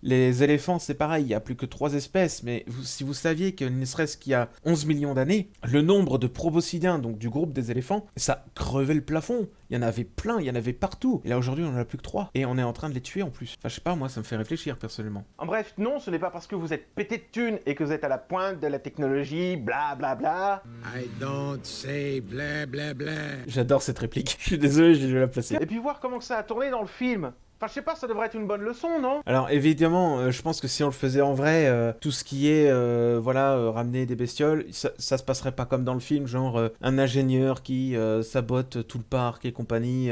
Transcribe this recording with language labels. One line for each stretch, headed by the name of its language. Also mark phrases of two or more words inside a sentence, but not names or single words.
French: Les éléphants, c'est pareil, il y a plus que 3 espèces, mais si vous saviez que ne serait-ce qu'il y a 11 millions d'années, le nombre de proboscidiens, donc du groupe des éléphants, ça crevait le plafond. Il y en avait plein, il y en avait partout. Et là, aujourd'hui, on en a plus que 3. Et on est en train de les tuer en plus. Enfin, je sais pas, moi, ça me fait réfléchir, personnellement. En bref, non, ce n'est pas parce que vous êtes pété de thunes et que vous êtes à la pointe de la technologie, bla bla bla.
English: I don't say bla bla bla.
French: J'adore cette réplique. Je suis désolé, je vais la placer. Et puis voir comment ça a tourné dans le film. Enfin, je sais pas, ça devrait être une bonne leçon, non? Alors, évidemment, je pense que si on le faisait en vrai, tout ce qui est, ramener des bestioles, ça se passerait pas comme dans le film, genre un ingénieur qui sabote tout le parc et compagnie.